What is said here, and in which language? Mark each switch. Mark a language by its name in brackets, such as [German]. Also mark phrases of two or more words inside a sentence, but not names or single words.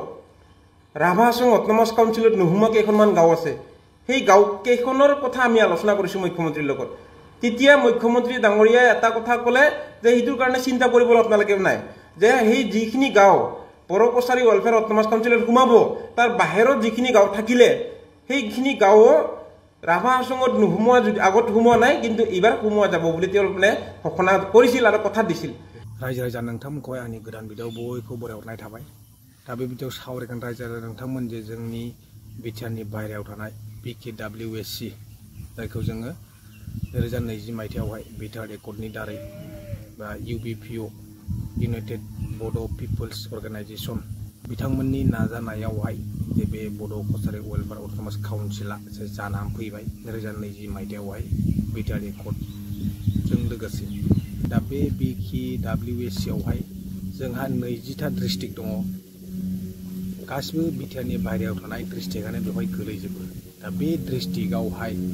[Assamese] ৰাভা হাছং অট'নমাছ কাউন্সিলত নোহোমা কেইখনমান গাঁও আছে সেই গাঁও কেইখনৰ কথা আমি আলোচনা কৰিছোঁ মুখ্যমন্ত্ৰীৰ লগত তেতিয়া মুখ্যমন্ত্ৰী ডাঙৰীয়াই এটা কথা ক'লে যে এইটোৰ কাৰণে চিন্তা কৰিবলৈ আপোনালোকে নাই যে সেই যিখিনি গাঁও বড়োকছাৰী ৱেলফেয়াৰ অট'নমাছ কাউন্সিলত সোমাব তাৰ বাহিৰত যিখিনি গাঁও থাকিলে সেইখিনি গাঁও ৰাভা হাছঙত নোহোমোৱা আগত সোমোৱা নাই কিন্তু এইবাৰ সোমোৱা যাব বুলি তেওঁ মানে ঘোষণা কৰিছিল আৰু কথা দিছিল [Bodo] रायजो राजा नोंथांमोनखौहाय आंनि गोदान भिडिअ बयखौ बरायहरनाय थाबाय दा बे भिडिअ सावरायगोन रायजो राजा नोंथांमोन जे जोंनि बिटिआरनि बायरायाव थानाय BKWSC जायखौ जोङो 2020 मायथाइयावहाय बिटिआर एकर्डनि दारै बा UBPO इउनाइटेड बड' पिपल्स अर्गानाइजेशन बिथांमोननि नाजानायावहाय जे बे बड' कछारी वेलफेयार अट'नमास काउन्सिला जे जानानै फैबाय 2020 मायथाइयावहाय बिटिआर एकर्डजों लोगोसे दा बे BKWSC आवहाय जोंहा 20था डिस्ट्रिक्ट दङ गासिबो बिटिआरनि बायरायाव थानाय डिस्ट्रिक्टआनो बेवहाय गोलैजोबो दा बे डिस्ट्रिक्टआवहाय